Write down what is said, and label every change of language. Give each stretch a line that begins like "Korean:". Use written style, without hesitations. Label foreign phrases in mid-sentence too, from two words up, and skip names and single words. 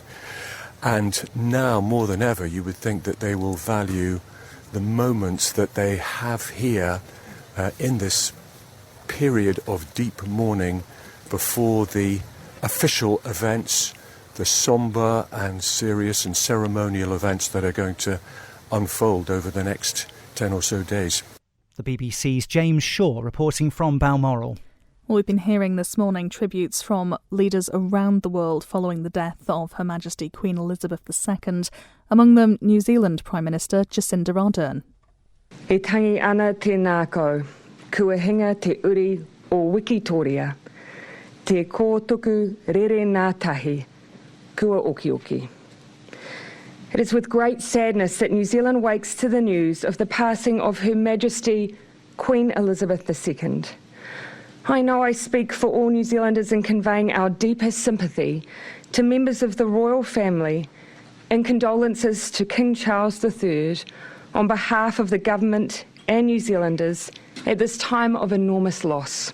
English: And now, more than ever, you would think that they will value the moments that they have here in this period of deep mourning before the official events, the sombre and serious and ceremonial events that are going to unfold over the next 10 or so days. The BBC's James Shaw reporting from Balmoral. Well, we've been hearing this morning tributes from leaders around the world following the death of Her Majesty Queen Elizabeth II, among them New Zealand Prime Minister Jacinda Ardern.
Māori: E tangi ana te nākau, kua hinga te uri o Wikitoria, te kōtuku rere nā tahi, kua oki.
English: It is with great sadness that New Zealand wakes to the news of the passing of Her Majesty Queen Elizabeth II. I know I speak for all New Zealanders in conveying our deepest sympathy to members of the royal family and condolences to King Charles III on behalf of the government and New Zealanders at this time of enormous loss.